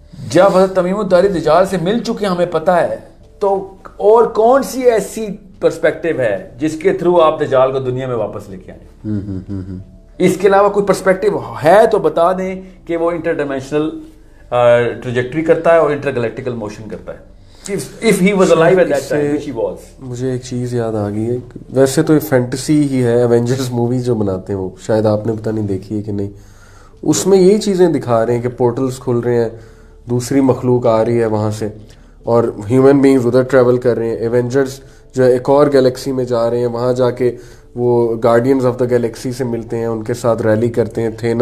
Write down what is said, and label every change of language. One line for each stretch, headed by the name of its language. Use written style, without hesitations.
Urdu: جب حضرت تمیم الداری دجال سے مل چکے ہمیں پتہ ہے، تو اور کون سی ایسی پرسپیکٹیو ہے جس کے تھرو آپ دجال کو دنیا میں واپس لے کے آئیں؟ اس کے علاوہ کوئی پرسپیکٹیو ہے تو بتا دیں کہ وہ انٹر ڈائمینشنل ٹریجیکٹری کرتا ہے اور انٹر گلیکٹیکل موشن کرتا ہے.
English: If he was alive at that time, which he was.
Urdu: مجھے ایک چیز یاد آ گئی ہے، ویسے تو یہ فینٹیسی ہی ہے، ایونجرز مووی جو بناتے ہیں وہ شاید آپ نے پتہ نہیں دیکھی ہے کہ نہیں. اس میں یہی چیزیں دکھا رہے ہیں کہ پورٹلز کھل رہے ہیں، دوسری مخلوق آ رہی ہے وہاں سے، اور ہیومن بینگز ادھر ٹریول کر رہے ہیں. ایونجرز جو ہے ایک اور گیلیکسی میں جا رہے ہیں، وہاں جا کے وہ گارڈینز آف دا گیلیکسی سے ملتے ہیں، ان کے ساتھ ریلی کرتے ہیں. تھینس